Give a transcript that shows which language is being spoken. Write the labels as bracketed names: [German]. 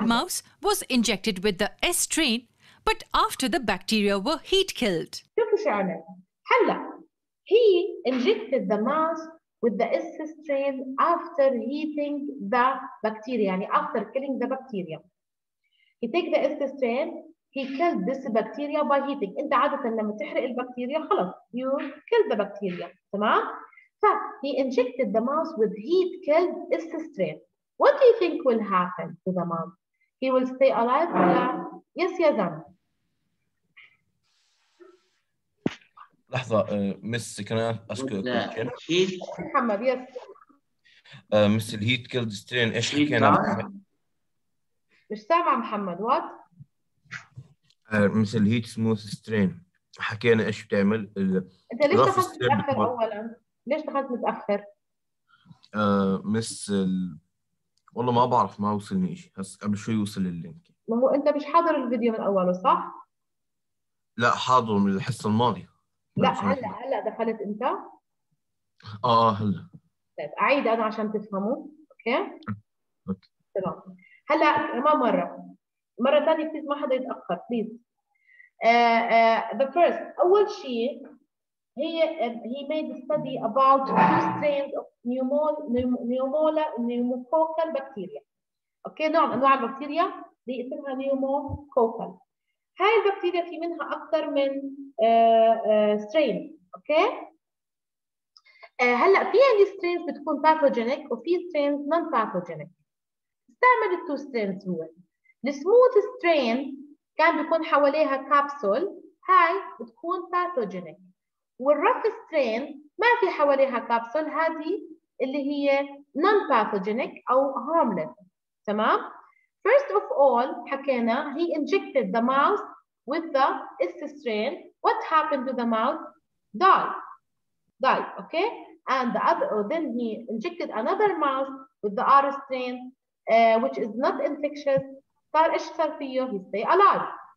[English] Third mouse was injected with the S strain, but after the bacteria were heat killed. [Arabic] شوفوا شو عمل. [English] هلا he injected the mouse with the S strain after heating the bacteria, يعني after killing the bacteria. He take the S strain, he killed this bacteria by heating. [Arabic] انت عادة لما تحرق البكتيريا خلص [English] you kill the bacteria. تمام؟ ف he injected the mouse with heat killed S strain. What do you think will happen to the mouse? He will stay alive ولا yes [Arabic] يا زلمة؟ لحظة مس كان [English] ask a question. [Arabic] محمد يس. مس الهيت كيلد سترين ايش حكينا؟ مش سامع محمد وات؟ مس الهيت سموث سترين حكينا ايش بتعمل؟ انت ليش دخلت متأخر اولا؟ ليش دخلت متأخر؟ مس والله ما بعرف ما وصلني شيء هسه قبل شوي وصل اللينك. ما هو انت مش حاضر الفيديو من اوله صح؟ لا حاضر من الحصة الماضية. لا هلا دخلت انت؟ هلا. طيب اعيد انا عشان تفهموا، اوكي؟ تمام. هلا كمان مرة ثانية بليز ما حدا يتأخر بليز. [English] The first [Arabic] أول شيء [English] he made a study about two strains of pneumococcal bacteria. [Arabic] اوكي نوع من انواع البكتيريا اللي اسمها pneumococcal. هاي البكتيريا في منها أكثر من strain، اوكي؟ هلا في عندي strains بتكون pathogenic وفي strains non pathogenic. استعمل التو سترينز هو. السموث سترين كان بيكون حواليها كابسول، هاي بتكون باثوجينيك. والرف سترين ما في حواليها كابسول، هذه اللي هي نون باثوجينيك او هارملess. [English] تمام؟ First of all حكينا he injected the mouse with the S strain. What happened to the mouse? Died, okay? And the other, then he injected another mouse with the R strain. Which is not infectious. [Arabic] صار ايش صار فيه؟ [English] he stay alive.